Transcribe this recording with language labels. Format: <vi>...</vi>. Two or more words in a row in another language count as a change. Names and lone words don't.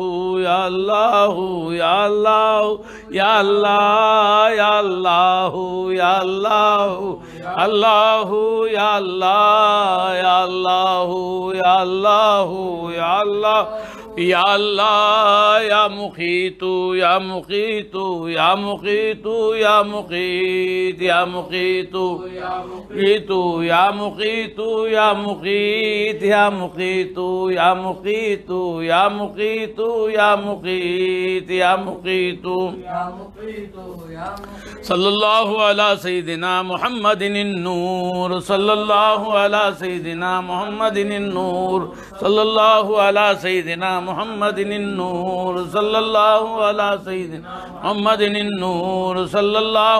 <ar>یا اللہ یا اللہ یا اللہ یا اللہ یا اللہ اللہ یا اللہ یا اللہ یا اللہ یا اللہ یا اللہ یا مقیت یا مقیت یا مقیت یا مقیت یا مقیت یا مقیت یا مقیت یا مقیت یا مقیت یا مقیت یا مقیت یا مقیت صلی اللہ علی سیدنا محمد النور صلی اللہ علی سیدنا محمد النور صلی اللہ علی سیدنا محمد النور صلی اللہ علی سیدنا محمد النور صلی اللہ.</ar>